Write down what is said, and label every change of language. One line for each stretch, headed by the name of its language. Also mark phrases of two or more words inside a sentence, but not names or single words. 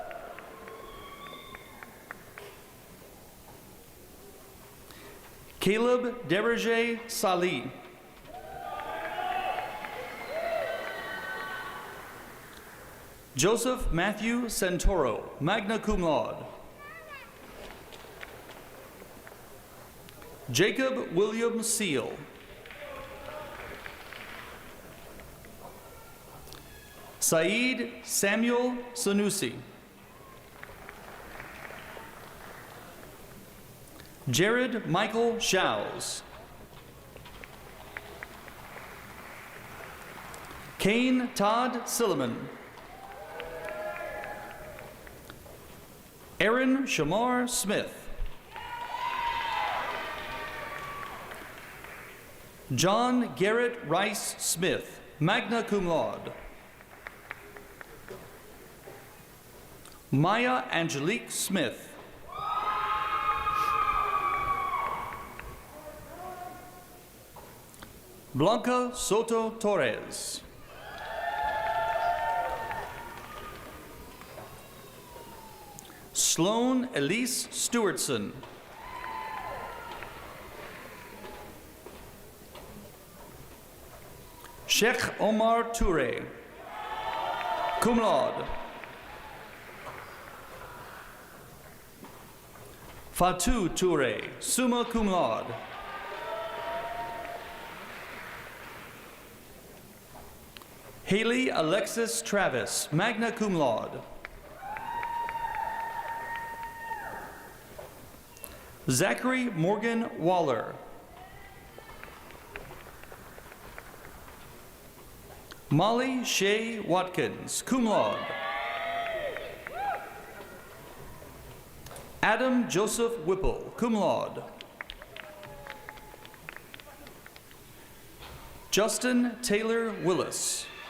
English: Caleb Derege Salih. Joseph Matthew Santoro,
Latin: magna cum laude.
English: Jacob William Seal. Saeed Samuel Sanusi. Jared Michael Shows. Kane Todd Silliman. Aaron Shamar Smith. John Garrett Rice Smith,
Latin: magna cum laude.
English: Maya Angelique Smith. Blanca Soto Torres. Sloan Elise Stewartson. Sheikh Omar Toure,
Latin: cum laude.
English: Fatou Toure,
Latin: summa cum laude.
English: Haley Alexis Travis,
Latin: magna cum laude.
English: Zachary Morgan Waller. Molly Shea Watkins,
Latin: cum laude.
English: Adam Joseph Whipple,
Latin: cum laude.
English: Justin Taylor Willis.